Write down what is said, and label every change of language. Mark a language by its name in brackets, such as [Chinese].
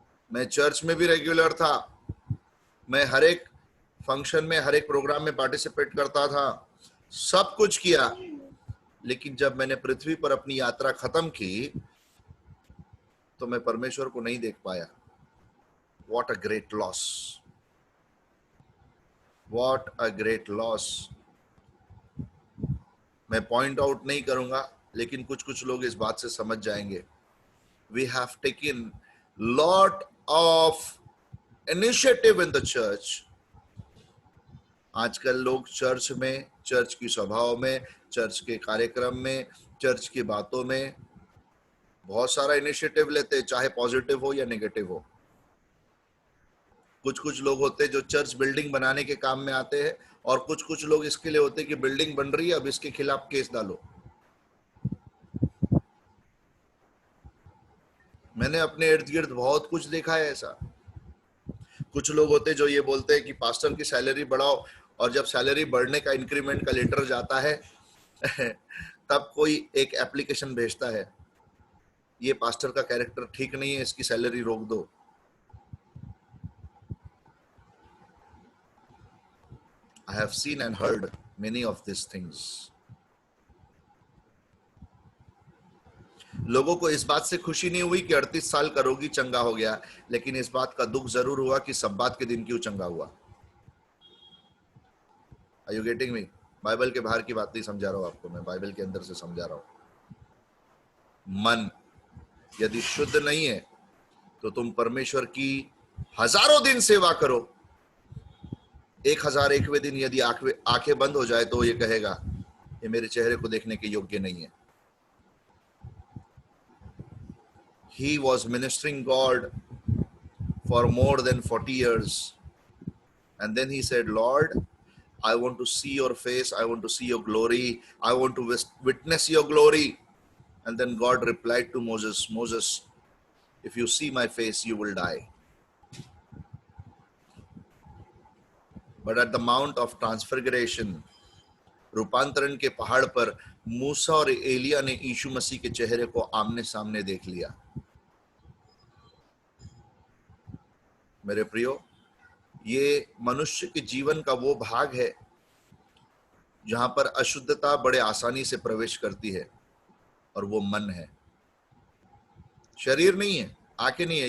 [Hindi] मैं चर्च में भी रेगुलर था, मैं हर एक फंक्शन में, हर एक प्रोग्राम में पार्टिसिपेट करता था, सब कुछ किया, लेकिन जब मैंने पृथ्वी पर अपनी यात्रा खत्म की तो मैं परमेश्वर को नहीं देख पाया। [English] What a great loss! What a great loss. [Hindi] मैं पॉइंट आउट नहीं करूंगा, लेकिन कुछ कुछ लोग इस बात से समझ जाएंगे. [English] We have taken lot of initiative in the church. [Hindi] आजकल लोग चर्च में, चर्च की सभाओं में, चर्च के कार्यक्रम में, चर्च की बातों में बहुत सारा इनिशिएटिव लेते हैं, चाहे पॉजिटिव हो या नेगेटिव हो. कुछ कुछ लोग होते हैं जो चर्च बिल्डिंग बनाने के काम में आते हैं, और कुछ कुछ लोग इसके लिए होते हैं कि बिल्डिंग बन रही है, अब इसके खिलाफ केस डालो. मैंने अपने इर्द गिर्द बहुत कुछ देखा है ऐसा. कुछ लोग होते हैं जो ये बोलते हैं कि पास्टर की सैलरी बढ़ाओ, और जब सैलरी बढ़ने का इंक्रीमेंट का लेटर जाता है तब कोई एक एप्लीकेशन भेजता है, ये पास्टर का कैरेक्टर ठीक नहीं है, इसकी सैलरी रोक दो. [English] I have seen and heard many of these things. [Hindi] लोगों को इस बात से खुशी नहीं हुई कि 38 साल का रोगी चंगा हो गया, लेकिन इस बात का दुख जरूर हुआ कि सब्बात के दिन क्यों चंगा हुआ. [English] Are you getting me? [Hindi] Bible के बाहर की बात नहीं समझा रहा हूं आपको, मैं बाइबल के अंदर से समझा रहा हूं. मन यदि शुद्ध नहीं है तो तुम परमेश्वर की हजारों दिन सेवा करो, 1001वें दिन यदि आंखें बंद हो जाए तो ये कहेगा ये मेरे चेहरे को देखने के योग्य नहीं है. [English] He was ministering God for more than 40 years, and then he said, Lord, I want to see your face, I want to see your glory, I want to witness your glory. And then God replied to Moses, Moses, if you see my face, you will die. But at the Mount of Transfiguration, [Hindi] रूपांतरण के पहाड़ पर मूसा और एलिया ने यीशु मसीह के चेहरे को आमने सामने देख लिया. मेरे प्रियो, ये मनुष्य के जीवन का वो भाग है जहां पर अशुद्धता बड़े आसानी से प्रवेश करती है, और वो मन है, शरीर नहीं है, आंखें नहीं है.